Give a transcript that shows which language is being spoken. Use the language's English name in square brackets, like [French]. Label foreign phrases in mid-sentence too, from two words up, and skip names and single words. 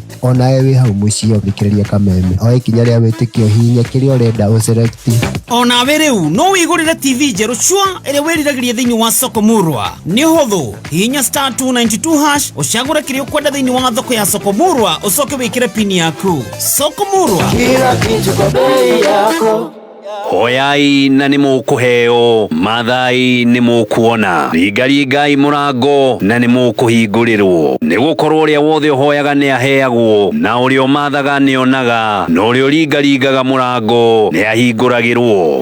[Kikuyu] Onawe wĩ hau mũciĩ ũthikĩrĩria Kameme oĩ kinya rĩa wĩtĩkio hihinya kĩrĩa ũrenda ũselect. Onawe rĩu no wĩgũrĩre TV njerũ cua ĩrĩa wĩriragĩria thĩinĩ wa soko murwa. Nĩ hũthũ hihinya *292# ũcagũre kĩrĩa ũkwenda thĩinĩ wa thoko ya soko murwa ũcoke wĩkĩre pin yaku. Soko murwa [Swahili] Kila kitu kwa bei yako. [Kikuyu] Hoyai na nĩ mũkũheo, mathai nĩ mũkuona, ringaringai mũrango na nĩ mũkũhingũrĩrwo. Nĩ gũkorwo ũrĩa wothe ũhoyaga nĩ aheagwo, na ũrĩa ũmathaga nĩ onaga, na ũrĩa ũringaringaga mũrango nĩ ahingũragĩrwo.